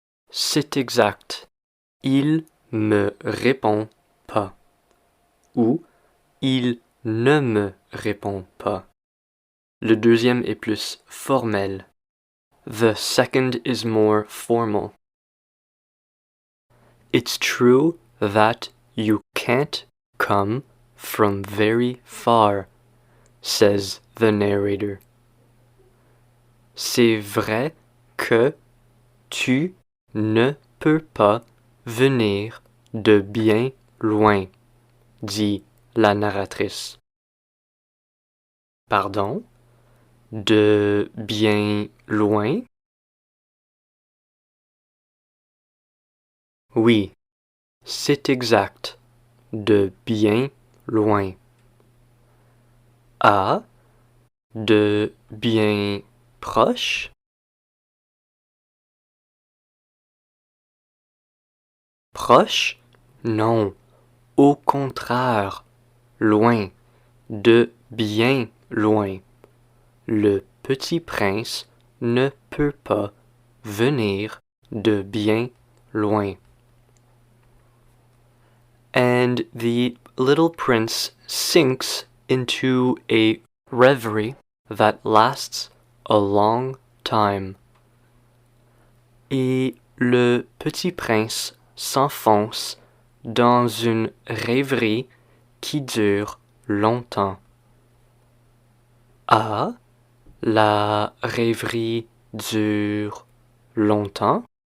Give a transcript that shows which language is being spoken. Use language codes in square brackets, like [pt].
[fr] C'est exact. Il me répond pas. Ou il ne me répond pas. Le deuxième est plus formel. [en] The second is more formal. It's true that you can't come from very far, says the narrator. [fr] C'est vrai que tu ne peux pas venir de bien loin, dit la narratrice. Pardon? De bien loin? Oui, c'est exact. De bien loin. Ah, de bien proche? Proche? Non, au contraire, loin, de bien loin. Le petit prince ne peut pas venir de bien loin. [en] And the little prince sinks into a reverie that lasts a long time. [fr] Et le petit prince s'enfonce dans une rêverie qui dure longtemps. Ah, la rêverie dure longtemps?